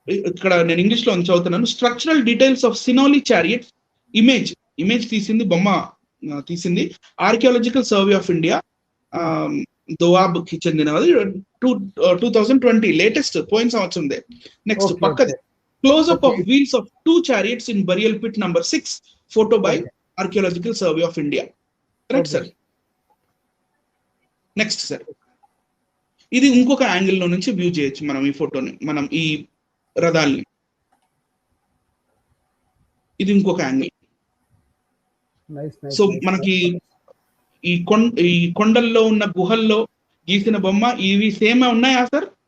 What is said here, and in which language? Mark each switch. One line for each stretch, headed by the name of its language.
Telugu: ఇక్కడ నేను ఇంగ్లీష్ లో చదువుతున్నాను.
English: structural details of Sinauli chariot image
Telugu: తీసింది, బొమ్మ తీసింది ఆర్కియాలజికల్ సర్వే ఆఫ్ ఇండియా దోవాబ్ కి చెందినది 2020 లేటెస్ట్ పోయిన సంవత్సరం.
English: next
Telugu: పక్కది
English: Close up of wheels of 2 chariots in burial pit number 6 photo by Archaeological Survey of India.
Telugu: Right sir. Next sir, ఇది ఇంకొక యాంగిల్ లో నుంచి వ్యూ చేయొచ్చు మనం ఈ ఫోటోని, మనం ఈ రథాల్ని. ఇది ఇంకొక యాంగిల్. సో మనకి ఈ కొండల్లో ఉన్న గుహల్లో గీసిన బొమ్మ ఇవి సేమ్ ఉన్నాయా సార్?